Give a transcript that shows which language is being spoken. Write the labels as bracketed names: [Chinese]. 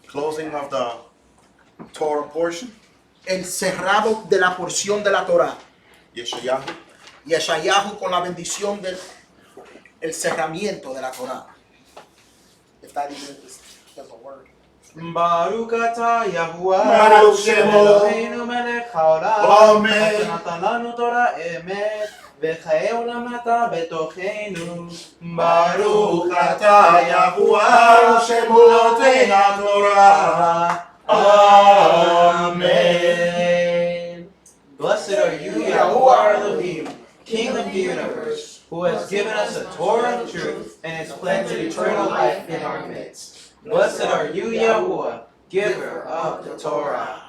[English] Closing of the Torah portion. [Spanish] El cerrado de la porción de la Torah. Yeshayahu. Yeshayahu con la bendición del el cerramiento de la Torah. [English] If that even is a word. [Hebrew] Baruch atah Yahuwah Baruch Shemo. Eloheinu melech haolam Amen. אשר נתן לנו תורה אמת וחיי עולם אתה בתוכנו ברוך אתה יהוה נותן התורה Amen. [English] Blessed are you, Yahuwah Elohim, King of the universe, who has given us a Torah of truth and has planted eternal life in our midst. Blessed are you, Yahuwah, giver of the Torah.